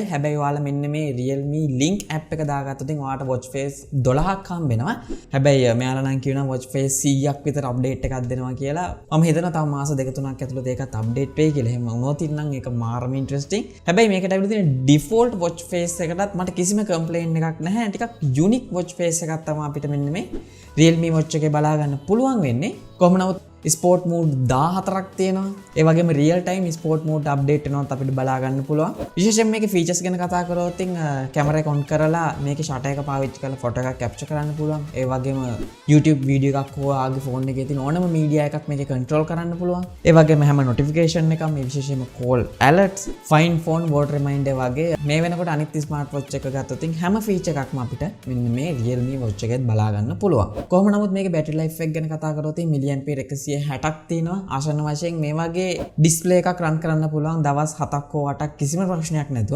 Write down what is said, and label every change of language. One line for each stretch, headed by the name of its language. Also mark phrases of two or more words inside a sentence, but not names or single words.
Sinhala: හැබැයි ඔයාලා මෙන්න මේ Realme link app එක දාගත්තොත් ඔයාලට
English: watch face
Sinhala: 12ක් හම්බෙනවා. හැබැයි මෙයාලා නම් කියනවා
English: watch face
Sinhala: 100ක් විතර අප්ඩේට් එකක් දෙනවා කියලා. මම හිතනවා තව මාස 2-3ක් ඇතුළත ඒකත් අප්ඩේට් වෙයි කියලා. එහෙම වුණොත් නම් ඒක මාරම ඉන්ටරෙස්ටිං. හැබැයි මේකට ඇවිල්ලා තියෙන
English: default watch face
Sinhala: එකටත් මට කිසිම කම්ප්ලේන් එකක් නැහැ. ටිකක්
English: unique watch face
Sinhala: එකක් තමයි අපිට මෙන්න මේ Realme watch එකේ බලා ගන්න පුළුවන් වෙන්නේ. කොහොම නමුත්
English: sport mode
Sinhala: 14ක් තියෙනවා. ඒ වගේම
English: real time sport mode update
Sinhala: වෙනවත් අපිට බලා ගන්න පුළුවන්. විශේෂයෙන් මේකේ ෆීචර්ස් ගැන කතා කරොත් කැමරා එක ඔන් කරලා මේකේ ෂටර් එක පාවිච්චි කරලා ෆොටෝ එකක් කැප්චර් කරන්න පුළුවන්. ඒ වගේම YouTube වීඩියෝ එකක් හෝ ආගේ ෆෝන් එකේ තියෙන ඕනම මීඩියා එකක් මේකේ කන්ට්‍රෝල් කරන්න පුළුවන්. ඒ වගේම හැම නොටිෆිකේෂන් එකක්ම මේ විශේෂයෙන්ම
English: call alerts, find phone, word reminder
Sinhala: වගේ මේ වෙනකොට අනිත්
English: smart watch
Sinhala: එක ගත්තොත් හැම ෆීචර් එකක්ම අපිට මෙන්න මේ Realme watch එකෙත් බලා ගන්න පුළුවන්. කොහොම නමුත් මේකේ
English: battery life
Sinhala: එක ගැන කතා කරොත් මිලියම්පියර් 160ක් තියෙනවා. ආසන්න වශයෙන් මේ වගේ ඩිස්ප්ලේ එකක් රන් කරන්න පුළුවන් දවස් 7ක් හෝ 8ක් කිසිම ප්‍රශ්නයක් නැතුව.